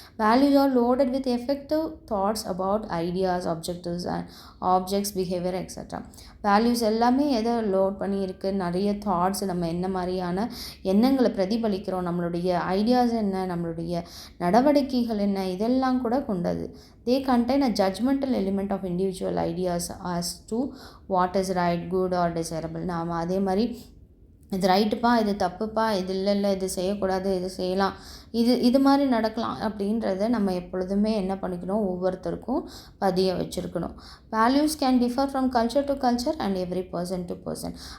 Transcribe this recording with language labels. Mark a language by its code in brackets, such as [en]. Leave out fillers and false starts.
[en] Values are loaded with effective thoughts about ideas, objectives and objects, behaviour extra. [ta] Values எல்லாமே எதை load பண்ணியிருக்கு, நிறைய thoughts, நம்ம என்ன மாதிரியான எண்ணங்களை பிரதிபலிக்கிறோம், நம்மளுடைய ஐடியாஸ் என்ன, நம்மளுடைய நடவடிக்கைகள் என்ன, இதெல்லாம் கூட கொண்டது. [en] They contain a judgmental element of individual ideas as to what is right, good or desirable. [ta] நாம் அதே மாதிரி இது ரைட்டுப்பா, இது தப்புப்பா, இது இல்லை இது செய்யக்கூடாது, இது செய்யலாம், இது மாதிரி நடக்கலாம் அப்படின்றத நம்ம எப்பொழுதுமே என்ன பண்ணிக்கணும், ஒவ்வொருத்தருக்கும் பதிய வச்சுருக்கணும். [en] Values can differ from culture to culture and every person to person.